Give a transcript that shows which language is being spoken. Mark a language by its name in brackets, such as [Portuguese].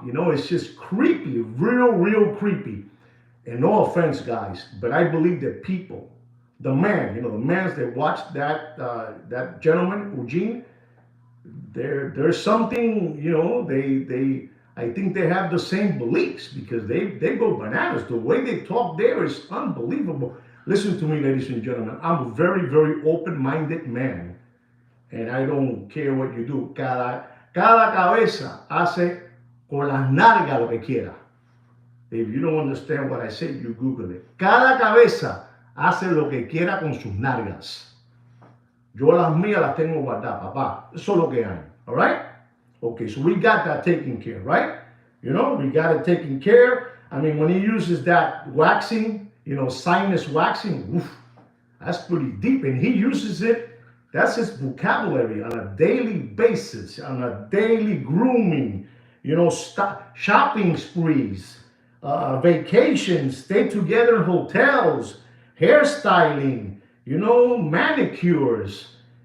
[English] You know, it's just creepy, real creepy. And no offense, guys, but I believe that people, the man, you know, the mans that watched that gentleman, Eugene, there's something, you know, I think they have the same beliefs because they go bananas. The way they talk there is unbelievable. Listen to me, ladies and gentlemen. I'm a very open-minded man. And I don't care what you do. [Spanish] Cada cabeza hace con las nalgas lo que quiera. [English] If you don't understand what I said, you Google it. [Spanish] Cada cabeza hace lo que quiera con sus nalgas. Yo las mías las tengo guardadas, papá. Eso es lo que hay. [English] All right? Okay, so we got that taken care, right? You know, we got it taken care. I mean, when he uses that waxing, you know, sinus waxing, oof, that's pretty deep. And he uses it, that's his vocabulary on a daily basis, on a daily grooming, you know, shopping sprees, vacations, stay together in hotels, hairstyling, you know, manicures,